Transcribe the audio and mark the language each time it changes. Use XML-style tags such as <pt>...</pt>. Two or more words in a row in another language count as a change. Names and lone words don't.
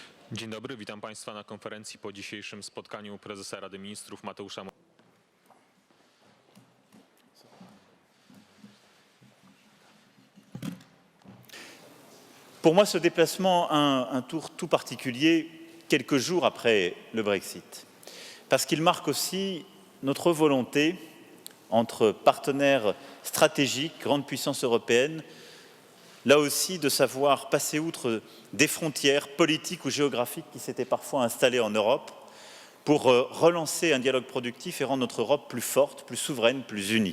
<pl>Dzień dobry, witam Państwa na konferencji po dzisiejszym spotkaniu prezesa Rady Ministrów Mateusza Morawieckiego.</pl> <fr>Pour moi, ce déplacement a un tour tout particulier quelques jours après le Brexit, parce qu'il marque aussi notre volonté, entre partenaires stratégiques, grandes puissances européennes, là aussi de savoir passer outre des frontières politiques ou géographiques qui s'étaient parfois installées en Europe pour relancer un dialogue productif et rendre notre Europe plus forte, plus souveraine, plus unie.</fr>